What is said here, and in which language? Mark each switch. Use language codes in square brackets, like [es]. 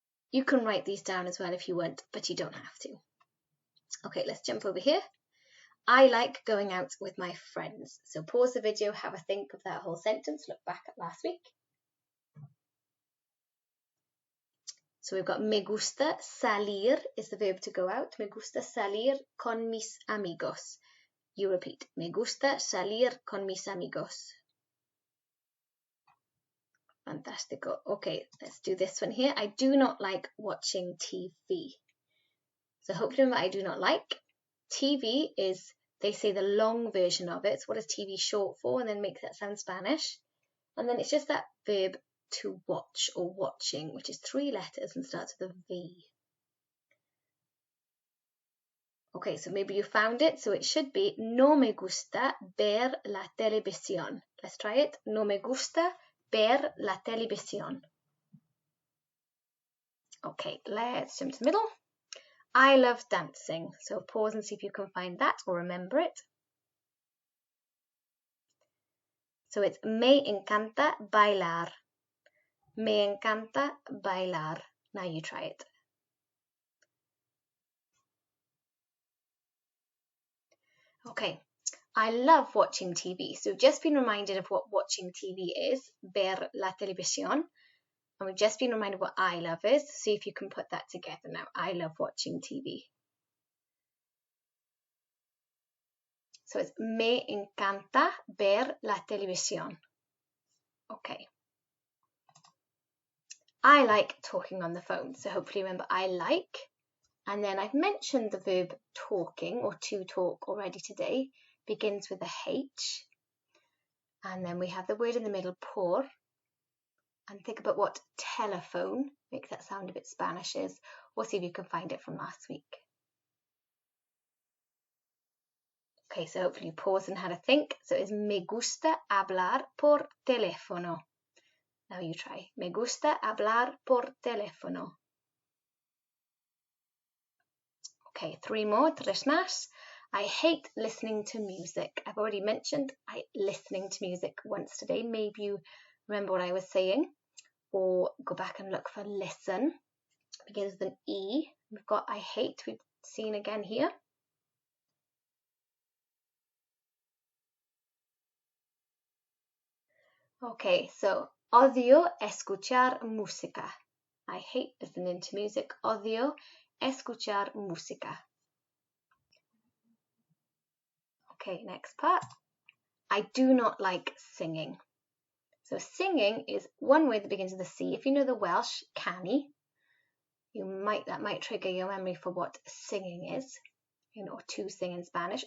[en] You can write these down as well if you want, but you don't have to. Okay, let's jump over here. I like going out with my friends. So pause the video, have a think of that whole sentence, look back at last week. So we've got [es] me gusta salir [en] is the verb to go out. [es] Me gusta salir con mis amigos. [en] You repeat. [es] Me gusta salir con mis amigos. Fantastico. [en] Okay, let's do this one here. I do not like watching TV. So hopefully remember I do not like. TV is, they say, the long version of it. So what is TV short for? And then make that sound Spanish. And then it's just that verb to watch or watching, which is 3 letters and starts with a V. Okay, so maybe you found it. So it should be [es] no me gusta ver la televisión. Let's try it. No me gusta ver la televisión. [en] Okay, let's jump to the middle. I love dancing. So pause and see if you can find that or remember it. So it's [es] me encanta bailar. Me encanta bailar. [en] Now you try it. Okay, I love watching TV. So we've just been reminded of what watching TV is, [es] ver la televisión. [en] And we've just been reminded what I love is. See if you can put that together now. I love watching TV. So it's [es] me encanta ver la televisión. [en] Okay. I like talking on the phone. So hopefully remember I like. And then I've mentioned the verb talking or to talk already today. Begins with a H. And then we have the word in the middle, por. And think about what telephone, make that sound a bit Spanish, is, or see if you can find it from last week. Okay, so hopefully you pause and had a think. So it's [es] me gusta hablar por teléfono. [en] Now you try. [es] Me gusta hablar por teléfono. Okay, tres más. [en] I hate listening to music. I've already mentioned listening to music once today. Maybe you remember what I was saying, or go back and look for listen. It begins with an E. We've got I hate, we've seen again here. [es] Okay, so odio escuchar música. [en] I hate listening to music. [es] Odio escuchar música. [en] Okay, next part. I do not like singing. So singing is one word that begins with a C. If you know the Welsh, canu, that might trigger your memory for what singing is, or to sing in Spanish.